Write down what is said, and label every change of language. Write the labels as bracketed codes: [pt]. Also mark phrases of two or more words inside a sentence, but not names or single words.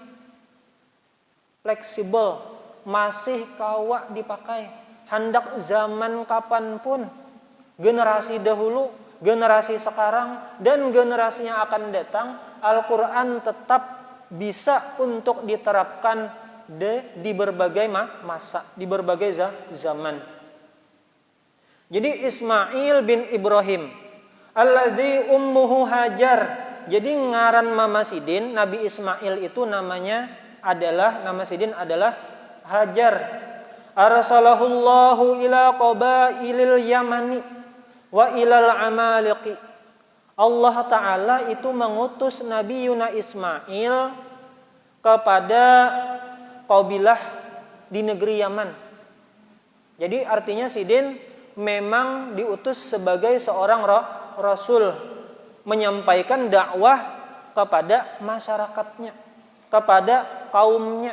[id] fleksibel, masih kawa dipakai, hendak zaman kapanpun, generasi dahulu, generasi sekarang, dan generasi yang akan datang, Al-Quran tetap bisa untuk diterapkan di berbagai masa, di berbagai zaman. Jadi Ismail bin Ibrahim [ar] الذي أمه [id] Hajar. Jadi ngaran Mama Sidin Nabi Ismail itu nama Sidin adalah Hajar. [ar] أرسله الله إلى قبائل اليمن وإلى العماليق. [id] Allah Ta'ala itu mengutus Nabi Yuna Ismail kepada kabilah di negeri Yaman. Jadi artinya Sidin memang diutus sebagai seorang Rasul, menyampaikan dakwah kepada masyarakatnya, kepada kaumnya.